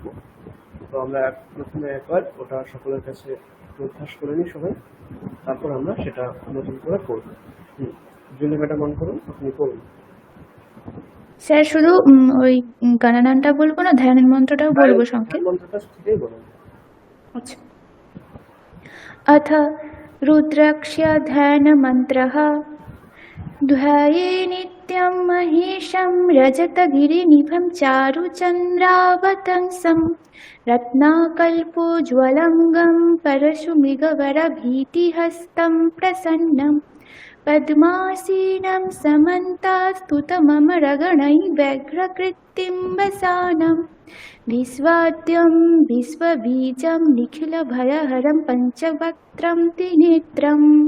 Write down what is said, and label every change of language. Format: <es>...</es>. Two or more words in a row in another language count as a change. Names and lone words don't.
<bn>তো আমরা প্রথমে একবার ওটা সকলের কাছে অভ্যাস করে নিই সবাই, তারপর আমরা সেটা নতুন করে করব। জুলি ম্যাডাম মন করুন, আপনি করুন। স্যার শুধু ওই গণনাটা বলবো না, ধ্যানের মন্ত্রটাও বলবো সঙ্গে? মন্ত্রটা ঠিকই বলুন। আচ্ছা।</bn> <sa>अथ रुद्राक्ष्य ध्यानमन्त्रः ध्याये नित्यं महेशं रजतगिरिनिभं चारुचन्द्रावतंसं रत्नाकल्पोज्ज्वलंगं परशुमिगवरभीतिहस्तं प्रसन्नं पद्मासीनं समन्तास्तुतममरगणैः व्यग्रकृत्तिं वसानं विश्वाद्यं विश्वबीजं निखिलभयहरं पञ्चवक्त्रं त्रिनेत्रम्।</sa>